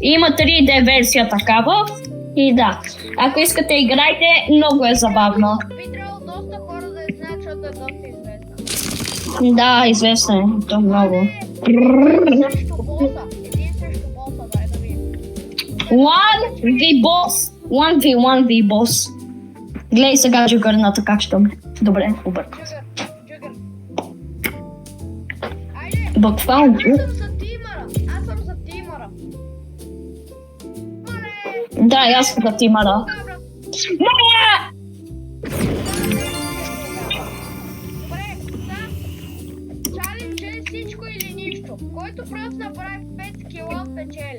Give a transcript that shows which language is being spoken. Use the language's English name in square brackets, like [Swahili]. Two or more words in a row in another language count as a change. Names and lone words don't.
[Bulgarian] Има 3D версия такава. И да, ако искате играйте, много е забавно. Би трябвало доста хора да я знаят, защото е доста известна. Да, известно е, то много. Един срещу боса, дай да видим. [English] 1v boss. 1v1v boss. [Bulgarian] Гледай сега джугърната как ще ме. Добре, объркам. Джугър. Айде, Буквално. аз съм за тимъра. Мале! Да, и аз съм за тимара. Добре. Добре, Който просто направи 5 кила, печели.